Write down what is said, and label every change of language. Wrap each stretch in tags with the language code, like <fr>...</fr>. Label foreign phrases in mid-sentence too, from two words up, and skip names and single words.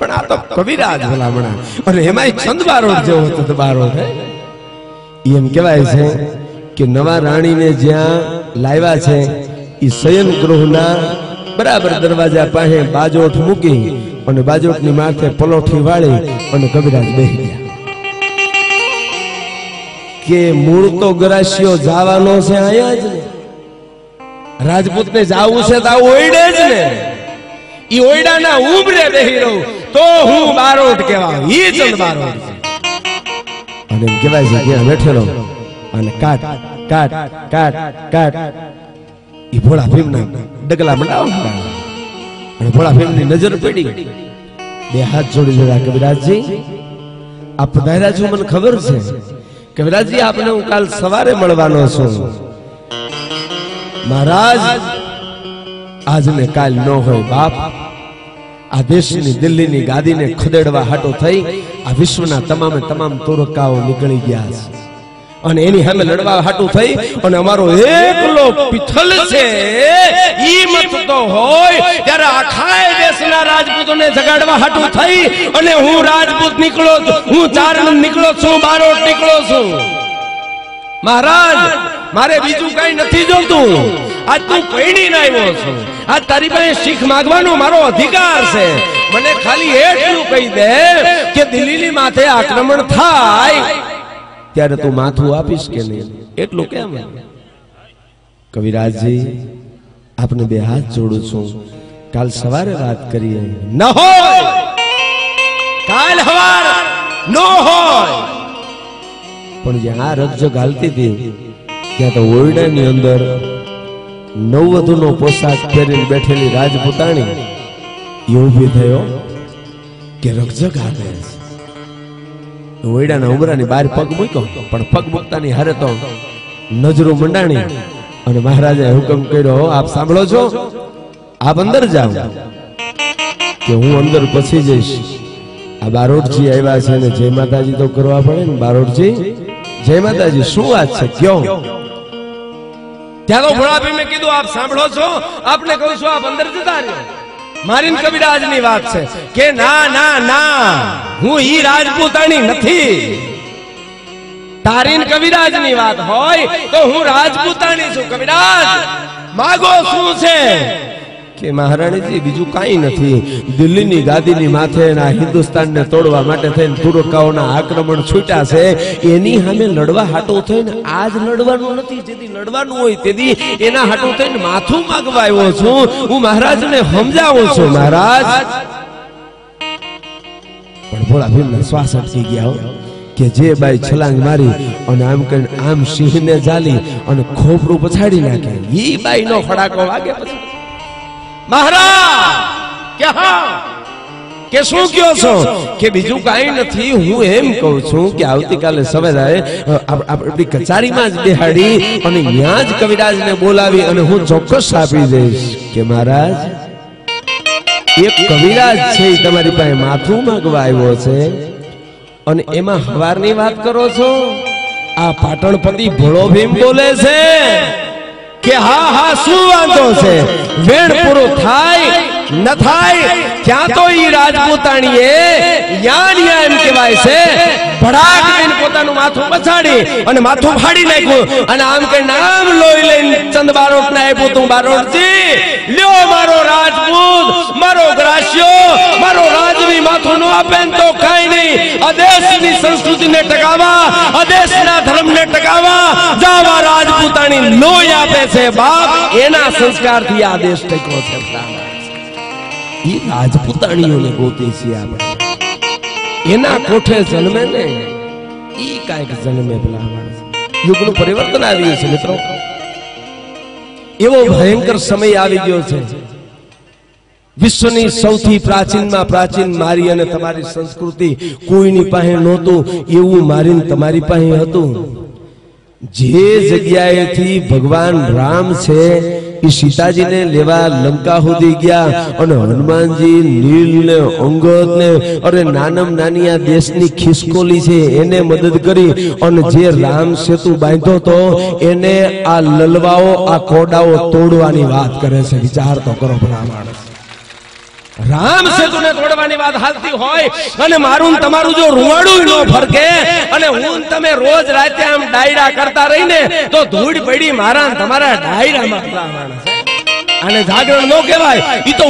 <gu>તો કવિરાજ ભલામણા ઔર એમાય ચંદ બારોટ જેવો તો બારોટ હૈ એમ કહેવાય છે કે નવા રાણી ને જ્યાં લાવ્યા છે ઈ શયન ગૃહના બરાબર દરવાજા પાસે બાજોઠ મૂકી અને બાજોઠની માથે પલોઠી વાળી અને કવિરાજ બેહી ગયા કે મૂળ તો ગરાસિયો જાવાનો છે આયા જ ને રાજપૂત ને જાવૂ છે તો ઓઇડે જ ને ઈ ઓઇડાના ઉમરે બેહી રહૂ તો હૂં બારોટ કહેવા ઈ ચંદ બારોટ અને કહેવાય છે કે બૈઠેલો અને કાટ કાટ કાટ કાટ ઈ ભોળા ભીમના ડગલા મંડાવ અને ભોળા ભીમની નજર પડી બે હાથ જોડી જોડા કવિરાજ જી આપ પધાર્યા છો મને ખબર છે કવિરાજ જી આપને હૂઁ કાલ સવારે મળવાનો છું મહારાજ આજ ને કાલ ન હોય બાપ આ દેશની દિલ્હીની ગાદીને ખદેડવા હાટો થઈ આ વિશ્વના તમામે તમામ તુરકાઓ નિકળી ગયા છે અને એની સામે લડવા હાટું થઈ અને અમારો એકલો પિથલ છે ઈ મત તો હોય ત્યારે આખાય દેશના રાજપૂતોને જગાડવા હાટું થઈ અને હું રાજપૂત નીકળો છું હું ચારણ નીકળો છું બારોટ નીકળો છું મહારાજ મારે બીજૂ કઈ નહીં જોતું આજ તૂ પીણીને આવ્યો છો આજ તારી પાસે શીખ માંગવાનો મારો અધિકાર છે મને ખાલી एटલું કહી દે કે દિલ્હીની માથે આક્રમણ થાય ત્યારે તૂ માથું આપીશ કે નહીં एटલું કેમ કવિરાજ જી આપને બે હાથ જોડૂ છૂં કાલ સવારે બાત કરિએ ન હોય કાલ હવાર ન હોય પણ જ્યાં રગજગ હાલતી થી ત્યાં તો ઓરડાની અંદર નવવધૂનો પોશાક પહેરીને બેઠેલી રાજપૂતાણી ઊભી થયો કે રગજગ હાલે ઓરડાના ઉમરાની બહાર પગ મૂક્યો પણ પગ મૂકતાની હારે તો નજરો મંડાણી અને મહારાજે હુકમ કર્યો આપ સાંભળો છો આપ અંદર જાઓ કે હૂઁ અંદર પછી જઈશ આ બારોટજી આવ્યા છે ને જય માતાજી તો કરવા પડે ને બારોટજી જય માતાજી શૂ બાત છે ક્યોં ત્યાગો ભોળા ભીમે કીધું આપ સાંભળો છો આપને કહૂં છો આપ અંદર જતા રહો મારીન કવિરાજની વાત છે કે ના ના ના હૂઁ ઈ રાજપૂતાણી નથી તારીન કવિરાજની વાત હોય તો હૂઁ રાજપૂતાણી છું કવિરાજ માગો શૂ છે કે મહારાણી જી બીજૂ કાઈ નહીં દિલ્હીની ગાદીની માથે ના હિંદુસ્તાન ને તોડવા માટે થઈને તુરકાઓના આક્રમણ છૂટ્યા છે એની સામે લડવા હાટો થઈને આજ લડવાનું નથી જેદી લડવાનું હોય તેદી એના હાટો થઈને માથું માગવા આવ્યો છું હૂઁ મહારાજને સમજાવું છું મહારાજ પણ ભોળા ભીમના શ્વાસ અટકી ગયા હો કે જે બાઈ છલાંગ મારી અને આમ કરીને આમ સિંહને જાલી અને ખોપરૂ પછાડી નાખે ઈ બાઈનો ફડાકો વાગે પછી મહારાજ ક્યા હાઁ કે શૂ ક્યોં છો કે બીજૂ કાઈ નથી હૂઁ એમ કહૂં છૂં કે આવતીકાલે સવેરે આપણી કચેરીમાં જ બેહાડી અને ન્યાં જ કવિરાજને બોલાવી અને હૂઁ ચોક્કસ આપી દઈશ કે મહારાજ એક કવિરાજ છે તમારી પાસે માથું માગવા આવ્યો છે અને એમાં હવારની વાત કરો છો આ પાટણપતિ ભોળો ભીમ બોલે છે કે હાઁ હાઁ શૂ વાંધો છે વેણ પૂરો થાય ન થાય ક્યા તો ઈ રાજપૂતાણીએ યાન યા એમ કહેવાય છે ભડાક દઈને પોતાનું માથું પછાડી અને માથું ફાડી નાખ્યું અને આમ કે નામ લોઈ લઈને ચંદ બારોટને આપ્યું તૂ બારોટજી લ્યો મારો રાજપૂત મારો ગ્રાસ્યો મારો રાજવી માથું ન આપે તો કાઈ નહીં અદેશની સંસ્કૃતિને ટકાવા અદેશના ધર્મને ટકાવા જાવા રાજપૂતાણી લોઈ આપે છે બાપ એના સંસ્કારથી આ દેશ ટક્યો છે ઈ રાજપૂતાણીઓને ગોતી છે આપણે એના કોઠે જન્મે ને ઈ કાઈક જન્મે ભલા માણસ યુગનું પરિવર્તન આવી ગયું છે મિત્રો એવો ભયંકર સમય આવી ગયો છે વિશ્વની સૌથી પ્રાચીનમા પ્રાચીન મારી અને તમારી સંસ્કૃતિ કોઈની પાસે નહોતું એવું મારીને તમારી પાસે હતું જે જગ્યાએથી ભગવાન રામ છે ઈ સીતાજી ને લેવા લંકા સુધી ગયા અને હનુમાનજી નીલ ને અંગદ ને અરે નાનમ નાનિયા દેશની ખિસકોલી છે એને મદદ કરી અને જે રામ સેતુ બાંધ્યો તો એને આ લલવાઓ આ કોડાઓ તોડવાની બાત કરે છે વિચાર તો કરો ભલા માણસ રામ સેતુને તોડવાની વાત હાલતી હોય અને મારું તમારું જો રૂવાડું ન ફરકે અને હું તમે રોજ રાતે આમ ડાયરા કરતા રહીને તો ધૂળ પડી મારા તમારા ડાયરામાં આને જાગરણ ન કહેવાય, ઈ તો</gu>